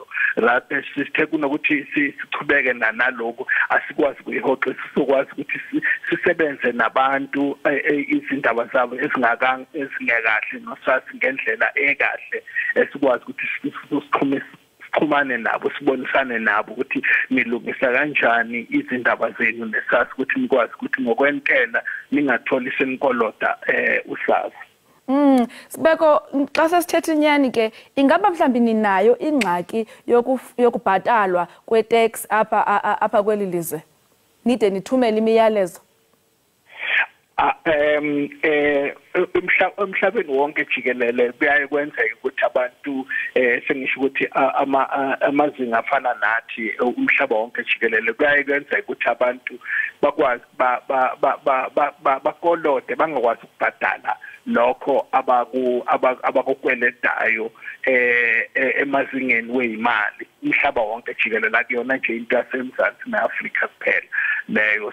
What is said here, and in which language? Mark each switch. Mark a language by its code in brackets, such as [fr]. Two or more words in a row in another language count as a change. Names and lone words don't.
[zu] Rather sithe kunokuthi sichubeke nalokho asikwazi ukuyihoqisa, sikwazi ukuthi sisebenze nabantu izindaba zabo ezingekahle nosasi ngendlela ekahle esikwazi ukuthi sixhumane nabo, sibonisane nabo ukuthi nilungisa kanjani izindaba zenu nesasi ukuthi nikwazi ukuthi ngokwentela ningatholi senikoloda usasi. [xh] Sibeko xa sesithethe inyani ke ingaba mhlambi ninayo ingxaki yokubhatalwa kwe-tax apha kweli lizwe nide nithumele imiyalezo? [zu] Emhlabeni wonke jikelele kuyaye kwenzeka ukuthi abantu sengisho ukuthi amazinga afana nathi umhlaba wonke jikelele kuyaye kwenzeka ukuthi abantu bakwazi bakolode bangakwazi ukubhadala lokho abakukweledayo emazingeni weyimali umhlaba wonke jikelele akuyona nje into yaseMzansi neAfrika kuphela leyo.